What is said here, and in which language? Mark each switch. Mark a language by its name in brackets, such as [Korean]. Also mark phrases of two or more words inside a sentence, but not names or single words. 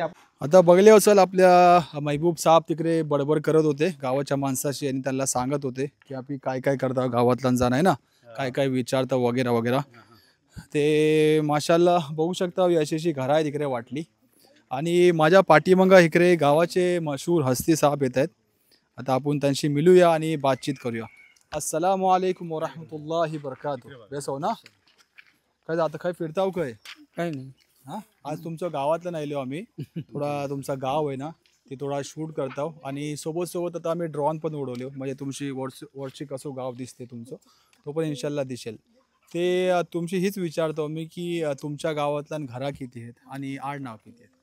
[Marathi] आता बघले असेल आपल्या महबूब साहेब तिकडे बडबड करत होते गावाच्या माणसाशी आणि त्यांना सांगत होते की आपण काय काय करता गावातला जाण आहे ना, काय काय विचारता वगैरे वगैरे. ते माशाल्लाह बघू शकता अशी घरं आहेत इकडे वाटली. आणि माझ्या पाठीमागं इकडे गावाचे मशहूर हस्ती साहेब येत आहेत. आता आपण त्यांशी मिळूया आणि बातचीत करूया. [Arabic] السلام عليكم ورحمة الله بركاته. [Marathi] बेस हो ना, काय जातं काय फिरताव काय काही नाही. हा आज तुमच्या गावातलं नाही आलो आम्ही थोडा तुमचा गाव आहे ना ते थोडा शूट करताव आणि सोबत आता आम्ही ड्रोन पण उडवलो म्हणजे तुमची वरची कसं गाव दिसते तुमचं तो पण इन्शाल्लाह दिसेल ते तुमची हीच विचारतो मी की तुमच्या गावातल्या घरा किती आहेत आणि आडनाव किती आहेत